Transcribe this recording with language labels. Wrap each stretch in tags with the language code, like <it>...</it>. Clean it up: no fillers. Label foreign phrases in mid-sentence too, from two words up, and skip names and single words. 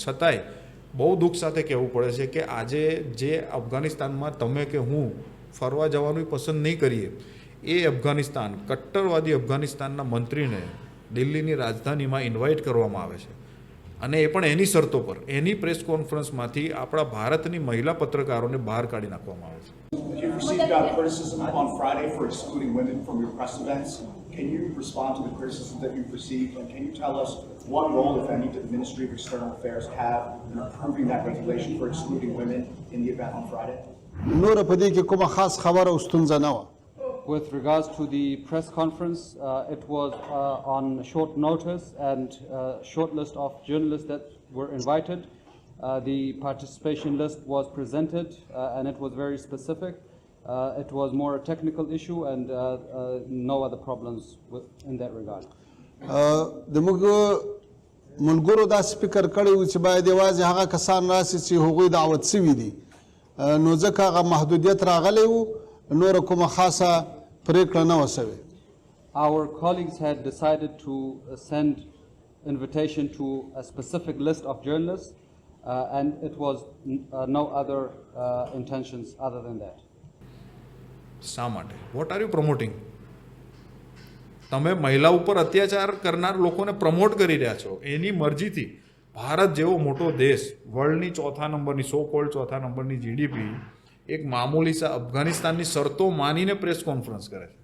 <gu>છતાંય બહુ દુઃખ સાથે કહેવું પડે છે કે આજે જે અફઘાનિસ્તાનમાં તમે કે હું ફરવા જવાનું પસંદ નહીં કરીએ, એ અફઘાનિસ્તાન, કટ્ટરવાદી અફઘાનિસ્તાનના મંત્રીને દિલ્હીની રાજધાનીમાં ઇન્વાઇટ કરવામાં આવે છે અને એ પણ એની શરતો પર. એની પ્રેસ કોન્ફરન્સમાંથી આપણા ભારતની મહિલા પત્રકારોને બહાર કાઢી નાખવામાં આવે છે.</gu> <en>You received criticism on Friday for excluding women from your press events. Can you respond to the criticism that you've received, and can you tell us what role, if any, did the Ministry of External Affairs have in approving that regulation for excluding women in the event on Friday?</en> <ps>نور په دې کې کومه خاص خبره او ستونزه نه وه.</ps> <en>With regards to the press conference, it was on short notice and short list of journalists that were invited. The participation list was presented and it was very specific. It was more a technical issue and no other problems in that regard.</en> <ps>د موږ ملګرو دا فکر کړی و چې باید یوازې هغه کسان راسي چې هغوی دعوت شوي دي، نو ځکه هغه محدودیت راغلی و، نوره کومه خاصه پرېکړه نه وه شوې.</ps> <en>Our colleagues had decided to send invitation to a specific list of journalists and it was no other intentions other than that.</en> <gu>શા માટે?</gu> <en>What are you promoting?</en> <gu>તમે મહિલા ઉપર અત્યાચાર કરનાર લોકોને પ્રમોટ કરી રહ્યા છો એની મરજીથી. ભારત જેવો મોટો દેશ, વર્લ્ડની ચોથા નંબરની,</gu> <en>so called</en> <gu>ચોથા નંબરની જીડીપી, એક મામૂલી સા અફઘાનિસ્તાનની શરતો માનીને</gu> <en>press conference</en> <gu>કરે છે.</gu>